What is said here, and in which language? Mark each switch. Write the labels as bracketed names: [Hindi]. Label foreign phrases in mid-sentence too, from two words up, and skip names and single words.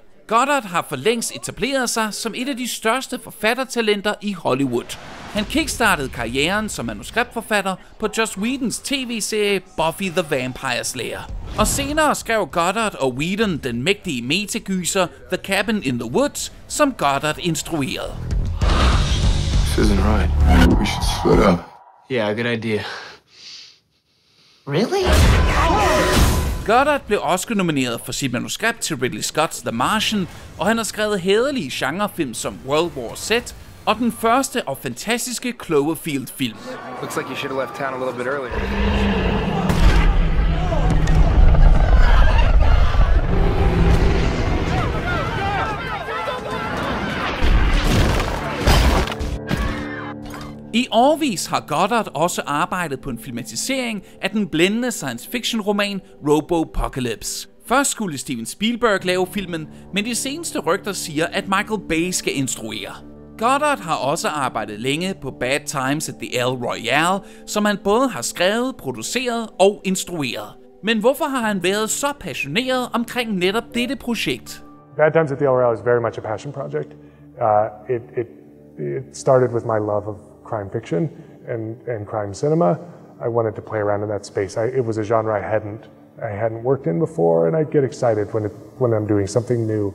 [Danish] Goddard har for længst etableret sig som et af de største forfattertalenter i Hollywood. Han kickstartede karrieren som manuskriptforfatter på Joss Whedons tv-serie Buffy the Vampire Slayer. Og senere skrev Goddard og Whedon den mægtige meta-gyser The Cabin in the Woods, som Goddard instruerede. [English] This isn't right. We should split up. Yeah, good idea. Really? [Danish] Goddard blev Oscar-nomineret for sit manuskript til Ridley Scott's The Martian, og han har skrevet hæderlige genrefilm som World War Z og den første og fantastiske Cloverfield-film. [English] Looks like you should have left town a little bit earlier. [Danish] I årevis har Goddard også arbejdet på en filmatisering af den blændende [English] science fiction [Danish] roman Robopocalypse. Først skulle Steven Spielberg lave filmen, men de seneste rygter siger, at Michael Bay skal instruere. Goddard har også arbejdet længe på Bad Times at the Royale, som han både har skrevet, produceret og instrueret. Men hvorfor har han været så passioneret omkring netop dette projekt? [English] Bad Times at the Royale is very much a passion project. It started with my love of crime fiction and crime cinema. I wanted to play around in that space. It was a genre I hadn't worked in before, and I get excited when I'm doing something new.